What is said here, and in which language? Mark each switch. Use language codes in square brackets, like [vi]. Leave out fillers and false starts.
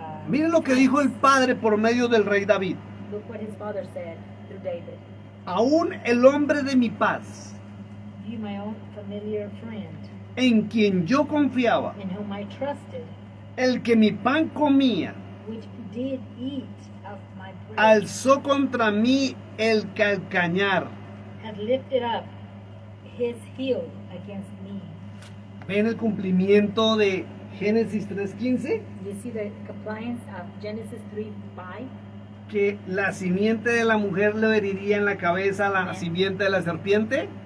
[es] Mire lo que dijo el Padre por medio del rey David. [en] Look what his father said through David. [es] Aún el hombre de mi paz, [en] You, my own familiar friend, [es] en quien yo confiaba, [en] in whom I trusted, [es] el que mi pan comía, [en] which did eat of my bread, [es] alzó contra mí el calcañar. [en] had lifted up his heel against me. [es] ¿Ven el cumplimiento de Génesis 3:15? [en] You see the compliance of Genesis 3:5? [es] Que la simiente de la mujer le heriría en la cabeza a la Amén. simiente de la serpiente.